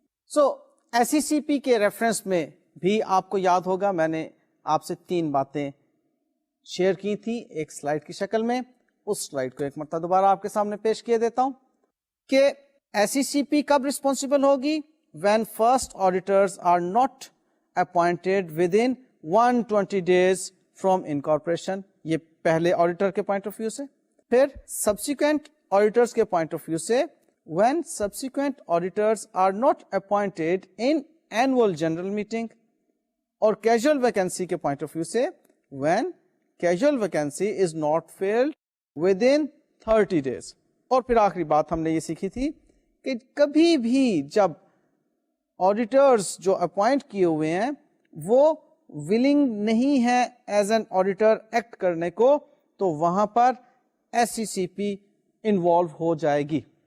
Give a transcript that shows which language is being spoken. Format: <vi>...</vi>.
<ur>سو S C سی پی کے reference میں بھی آپ کو یاد ہوگا میں نے آپ سے 3 باتیں شیئر کی تھی ایک سلائڈ کی شکل میں. اس سلائڈ کو ایک مرتبہ دوبارہ آپ کے سامنے پیش کیے دیتا ہوں کہ ایس سی سی پی کب رسپانسبل ہوگی؟</ur> <en>When first auditors are not appointed within 120 days from incorporation.</en> <ur>یہ پہلے آڈیٹر کے پوائنٹ آف ویو سے.</ur> <en>پھر subsequent auditors کے point of view سے when subsequent auditors are not appointed in annual general meeting. اور casual vacancy کے point of view سے when casual vacancy is not filled within 30 days.</en> <ur>اور پھر آخری بات ہم نے یہ سیکھی تھی کہ کبھی بھی جب آڈیٹرز جو اپوائنٹ کیے ہوئے ہیں وہ ولنگ نہیں ہے</ur> <en>as an auditor</en> <ur>ایکٹ کرنے کو, تو وہاں پر SCCP انوالو ہو جائے گی.</ur>